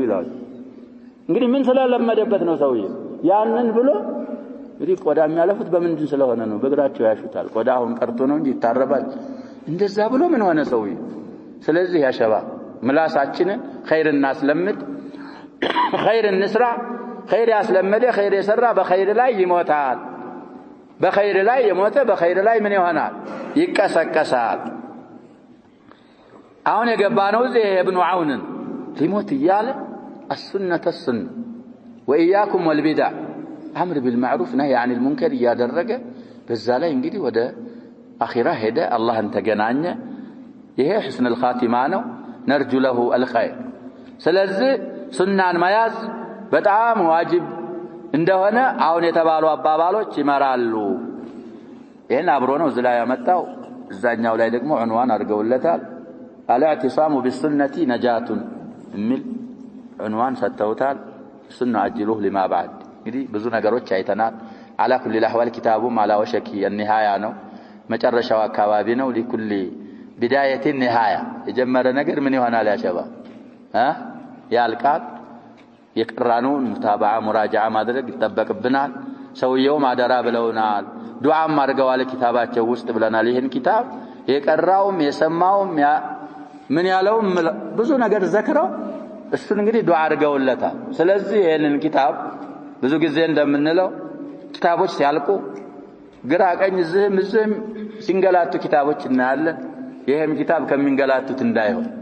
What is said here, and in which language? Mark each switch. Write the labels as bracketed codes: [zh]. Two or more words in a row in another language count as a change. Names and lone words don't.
[am] ይላል። እንግዲህ ምን ስለለመደበት ነው ሰውዬው ያንን ብሎ እንግዲህ ቆዳ የሚያለፉት በምንድን ስለሆነ ነው በእግራቸው ያሹታል። ቆዳ አሁን ቀርቶ ነው እንጂ ይታረባል። እንደዛ ብሎ ምን ሆነ ሰውዬው። ስለዚህ ያ ሸባብ ምላሳችንን ኸይር እናስለምድ ኸይር እንስራ። ኸይር ያስለመደ ኸይር የሰራ በኸይር ላይ ይሞታል። በኸይር ላይ የሞተ በኸይር ላይ ምን ይሆናል ይቀሰቀሳል። አሁን የገባነው እዚህ ኢብኑ ዐውንን ሊሞት ይያለ [ar] السنة السنة وإياكم والبدع أمر بالمعروف نهي عن المنكر [am] ያደረገ በዛ ላይ እንግዲህ ወደ አኺራ ሄደ አላህን ተገናኘ። ይሄ [ar] حسن الخاتمة [am] ነው [ar] نرجو له الخير። [am] ስለዚህ ሱናን መያዝ በጣም ዋጅብ እንደሆነ አሁን የተባሉ አባባሎች ይመራሉ። ይሄን አብሮ ነው እዚህ ላይ ያመጣው። እዛኛው ላይ ደግሞ ዑንዋን አድርገውለታል [ar] الاعتصام بالسنة نجاة [am] የሚል ዑንዋን ሰጥተውታል። ሱና አጅሉህ [ar] لما بعد [am] እንግዲህ ብዙ ነገሮች አይተናል። [ar] على كل الاحوال كتابهم على وشك النهاية [am] ነው መጨረሻው አካባቢ ነው። [ar] لكل بداية النهاية [am] የጀመረ ነገር ምን ይሆናል ያ ሸባብ ያልቃል። የቅራኑን ሙታባዓ ሙራጃዓ ማድረግ ይተበቅብናል። ሰውየው ማደራ ብለውናል ዱዓም አድርገዋል ኪታባቸው ውስጥ ብለናል። ይሄን ኪታብ የቀራውም የሰማውም ምን ያለውም ብዙ ነገር ዘክረው እሱን እንግዲህ ዱዓ አድርገውለታል። ስለዚህ ይሄንን ኪታብ ብዙ ጊዜ እንደምንለው ኪታቦች ሲያልቁ ግራ ቀኝ ዝም ሲንገላቱ ኪታቦች እናያለን። ይሄም ኪታብ ከሚንገላቱት እንዳይሆን